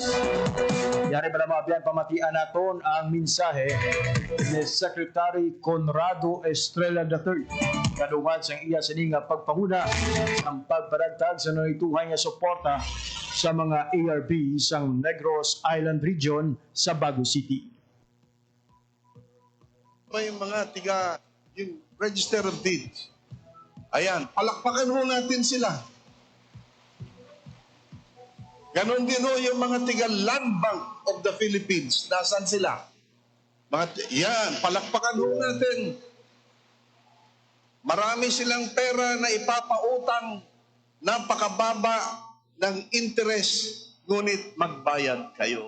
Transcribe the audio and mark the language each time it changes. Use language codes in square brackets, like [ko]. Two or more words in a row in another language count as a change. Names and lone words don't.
[hil] Yari ba naman biyan pamatian naton ang mensahe ni Secretary Conrado Estrella III kadungad sang iya sini nga pagpanguna ang pagparagtag sa nanituhay nga suporta sa mga ARB sang Negros Island Region sa Bago City. [tl] May mga yung Register of Deeds. Ayan, palakpakan ho natin sila. Ganon din ho yung mga tiga Land Bank of the Philippines. Nasaan sila? Yan, palakpakan ho natin. Marami silang pera na ipapautang, napakababa ng interest, ngunit magbayad kayo.